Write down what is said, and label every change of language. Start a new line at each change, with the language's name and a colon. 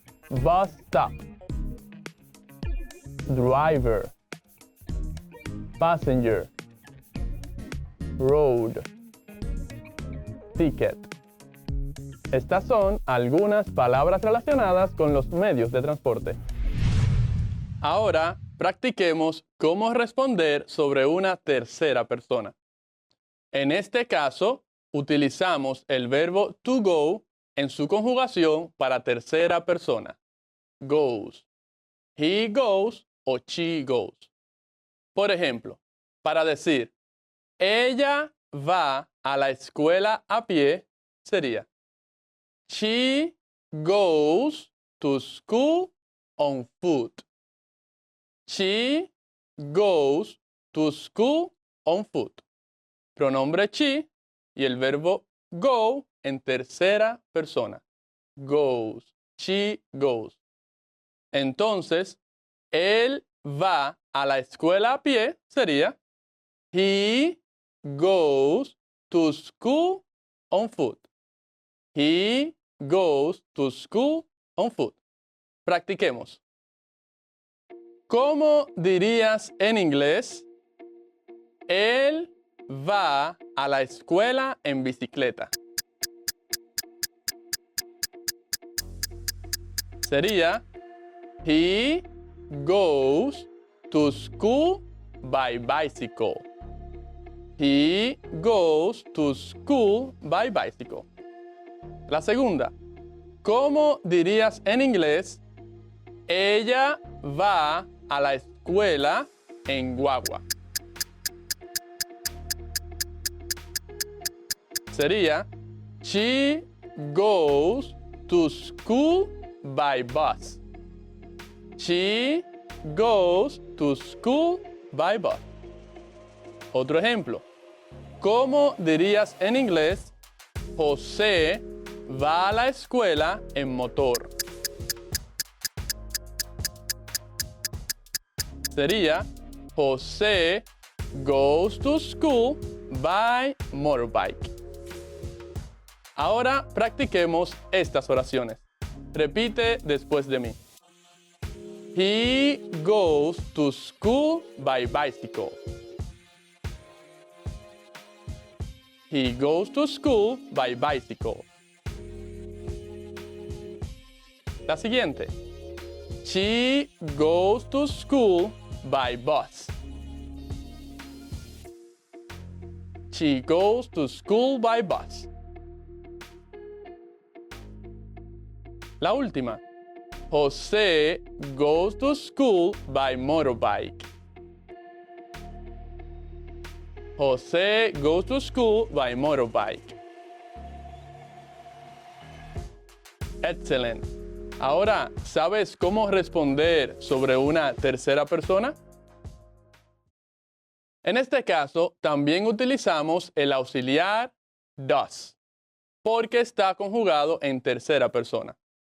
English: Bus stop, driver, passenger, road, ticket.
Spanish: Estas son algunas palabras relacionadas con los medios de transporte. Ahora practiquemos cómo responder sobre una tercera persona. En este caso, utilizamos el verbo to go en su conjugación para tercera persona. Goes.
English: He goes
Spanish: o
English: she goes.
Spanish: Por ejemplo, para decir, ella va a la escuela a pie, sería
English: she goes to school on foot. She goes to school on foot.
Spanish: Pronombre she y el verbo go en tercera persona. Goes.
English: She goes.
Spanish: Entonces, él va a la escuela a pie, sería
English: he goes to school on foot. He goes to school on foot.
Spanish: Practiquemos. ¿Cómo dirías en inglés? Él va a la escuela en bicicleta. Sería
English: he goes to school by bicycle. He goes to school by bicycle.
Spanish: La segunda. ¿Cómo dirías en inglés? Ella va a la escuela en guagua. Sería
English: she goes to school by bus. She goes to school by bus.
Spanish: Otro ejemplo. ¿Cómo dirías en inglés? José va a la escuela en motor. Sería
English: José goes to school by motorbike.
Spanish: Ahora practiquemos estas oraciones. Repite después de mí.
English: He goes to school by bicycle. He goes to school by bicycle.
Spanish: La siguiente.
English: She goes to school by bus. She goes to school by bus.
Spanish: La última.
English: José goes to school by motorbike. José goes to school by motorbike.
Spanish: Excelente. Ahora, ¿sabes cómo responder sobre una tercera persona? En este caso, también utilizamos el auxiliar does, porque está conjugado en tercera persona.